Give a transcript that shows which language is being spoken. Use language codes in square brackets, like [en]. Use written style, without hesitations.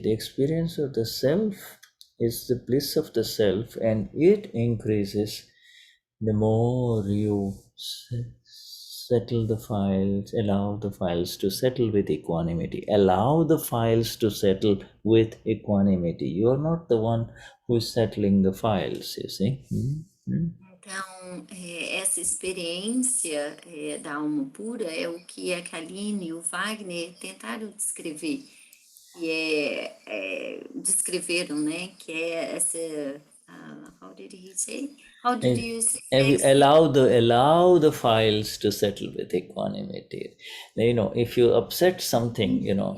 [en] The experience of the self is the bliss of the self, and it increases the more you settle the files, allow the files to settle with equanimity. Allow the files to settle with equanimity. You are not the one who is settling the files, you see. [pt] Então, essa experiência da alma pura é o que a Kaline e o Wagner tentaram descrever, que descreveram, né? Que é essa [en] how did he say? How did you say? Allow the files to settle with equanimity. You know, if you upset something, you know.